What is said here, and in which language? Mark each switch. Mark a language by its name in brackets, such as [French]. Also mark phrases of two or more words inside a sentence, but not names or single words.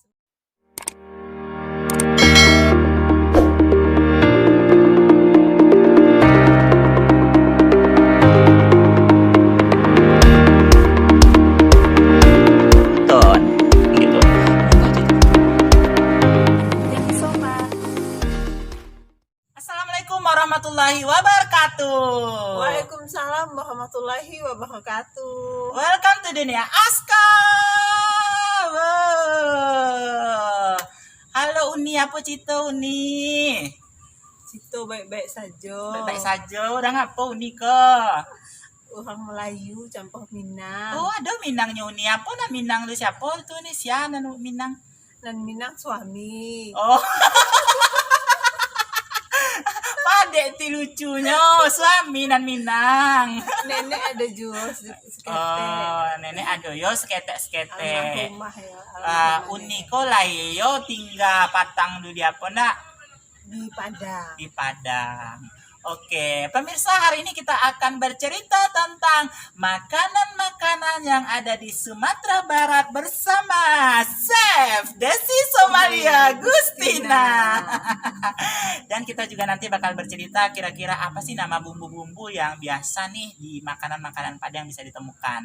[Indonesian] Gitu. [Arabic] السلام عليكم ورحمة الله وبركاته. وعليكم السلام ورحمة الله وبركاته. [English] Welcome to dunia Aska. Wow. [Indonesian] Halo Uni, apa cerita Uni? Situ baik-baik saja. Baik saja, udah ngapa Uni ke? Orang Melayu campur Minang. Oh, ada Minangnya Uni. Apa nak Minang lu siapa tuh nih? Siapa nak Minang? Dan Minang suami. Oh. [Minangkabau] Padek ti lucunya, suami nan Minang. [Indonesian] Nenek ada juga seketek. [Minangkabau] Oh, nenek ada yo seketek-seketek. [Indonesian] Almarhumah ya. [Minangkabau] Uni ko lahir yo tinggal patang dulu di apa nak? [Indonesian] Di Padang. Di Padang. Oke, pemirsa, hari ini kita akan bercerita tentang makanan-makanan yang ada di Sumatera Barat bersama Chef Desi Somalia Gustina. Dan kita juga nanti bakal bercerita kira-kira apa sih nama bumbu-bumbu yang biasa nih di makanan-makanan Padang bisa ditemukan.